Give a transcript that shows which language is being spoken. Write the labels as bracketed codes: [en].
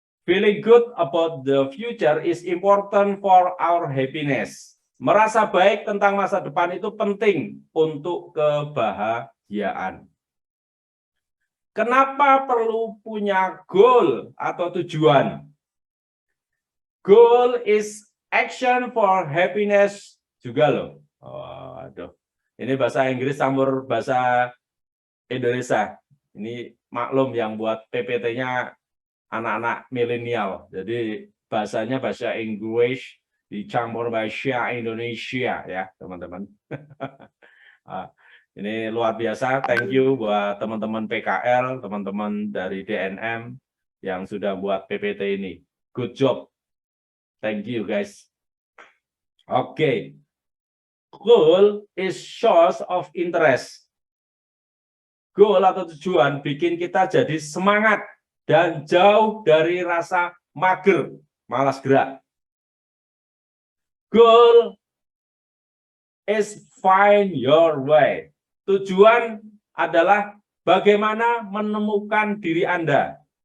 [en] Feeling good about the future is important for our happiness. [id] Merasa baik tentang masa depan itu penting untuk kebahagiaan. Kenapa perlu punya goal atau tujuan? [en] Goal is action for happiness [id] juga loh. Oh, aduh. Ini bahasa Inggris campur bahasa Indonesia. Ini maklum yang buat PPT-nya anak-anak milenial. Jadi bahasanya bahasa Inggris dicampur bahasa Indonesia ya, teman-teman. Ini luar biasa. [en] Thank you [id] buat teman-teman PKL, teman-teman dari DNM yang sudah buat PPT ini. [en] Good job. Thank you guys. Oke. Goal is source of interest. [id] Goal atau tujuan bikin kita jadi semangat dan jauh dari rasa mager, malas gerak. [en] Goal is find your way. [id] Tujuan adalah bagaimana menemukan diri Anda.